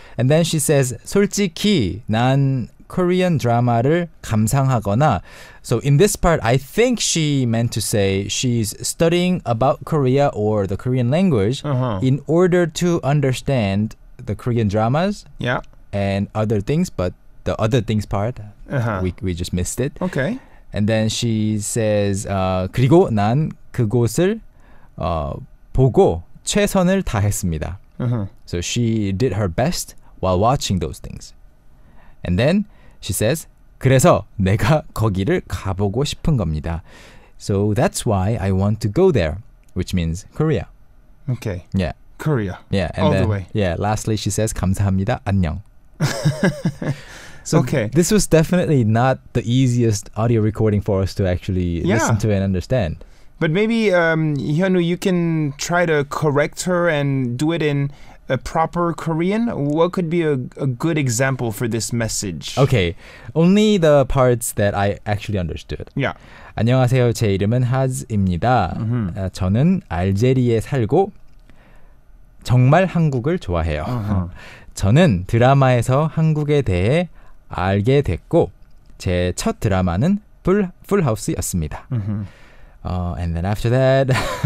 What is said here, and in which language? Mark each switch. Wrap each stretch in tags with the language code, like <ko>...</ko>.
<en>And then she says,</en> <ko>솔직히 난 Korean 드라마를 감상하거나.</ko> <en>So in this part, I think she meant to say she's studying about Korea or the Korean language in order to understand the Korean dramas Yeah. and other things, but the other things part, we just missed it. Okay. And then she says,</en> <ko>그리고 난 그곳을 보고 최선을 다했습니다.</ko> <en>So she did her best while watching those things. And then she says,</en> <ko>그래서 내가 거기를 가보고 싶은 겁니다.</ko> <en>So that's why I want to go there, which means Korea. Okay. Yeah. Korea. Yeah. And All then, the way. Yeah. Lastly, she says,</en> <ko>감사합니다. 안녕.</ko> <en>So Okay. this was definitely not the easiest audio recording for us to actually listen to and understand. But maybe, Hyunwoo, you can try to correct her and do it in a proper Korean. What could be a good example for this message? Okay, only the parts that I actually understood. Yeah.</en> <ko>안녕하세요. 제 이름은 하즈입니다. 저는 알제리에 살고 정말 한국을 좋아해요. 저는 드라마에서 한국에 대해 알게 됐고 제 첫 드라마는 풀하우스였습니다.</ko> <en>And then after that,</en>